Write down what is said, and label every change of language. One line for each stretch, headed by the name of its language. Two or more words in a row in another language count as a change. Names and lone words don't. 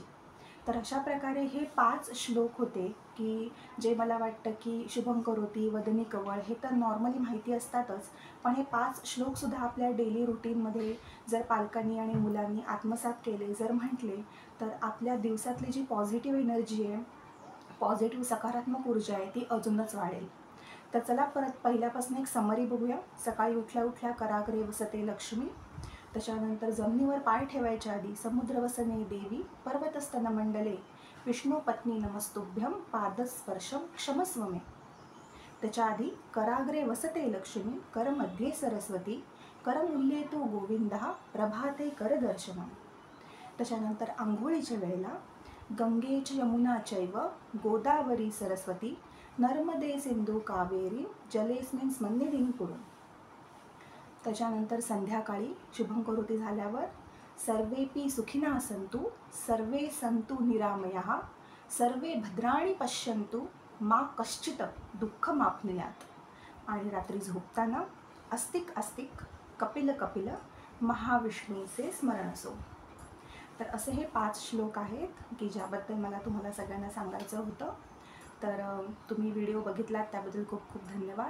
Marathi: तर अशा प्रकारे हे 5 श्लोक होते की जे मला वाटतं की शुभं करोती, वदनी कवळ हे तर नॉर्मली माहिती असतातच, पण हे 5 श्लोकसुद्धा आपल्या
English: daily routine
Marathi: जर पालकांनी आणि मुलांनी आत्मसात केले, जर म्हटले, तर आपल्या दिवसातली जी
English: positive energy
Marathi: आहे, पॉझिटिव्ह सकारात्मक ऊर्जा आहे, ती अजूनच वाढेल. तर चला परत पहिल्यापासून एक समरी बघूया. सकाळी उठल्या उठल्या
Sanskrit: कराग्रे वसते लक्ष्मी,
Marathi: त्याच्यानंतर जमिनीवर पाय ठेवायच्या आधी
Sanskrit: समुद्रवसने देवी पर्वतस्तनमंडले विष्णुपत्नी नमस्तुभ्यं पादस्पर्शं क्षमस्व मे.
Marathi: त्याच्या आधी
Sanskrit: कराग्रे वसते लक्ष्मी करमध्ये सरस्वती करमूल्ये तु गोविंदः प्रभाते करदर्शनम्.
Marathi: त्याच्यानंतर आंघोळीच्या वेळेला
Sanskrit: गंगे च यमुना चैव गोदावरी सरस्वती नर्मदे सिंधू कावेरी जलेस्मिन् स्मन्निधिं कुरु.
Marathi: त्याच्यानंतर संध्याकाळी शुभं करोती झाल्यावर
Sanskrit: सर्वेपि सुखिनः सन्तु, सर्वे सन्तु निरामयाः, सर्वे भद्राणि पश्यन्तु, मा कश्चित दुःख मापनियात,
Marathi: आणि रात्री झोपताना अस्तिक अस्तिक कपिल कपिल महाविष्णूचे स्मरण असो. तर असे हे 5 श्लोक आहेत की ज्याबद्दल मला तुम्हाला सगळ्यांना सांगायचं होतं. तर तुम्ही व्हिडिओ बघितलात त्याबद्दल खूप खूप धन्यवाद.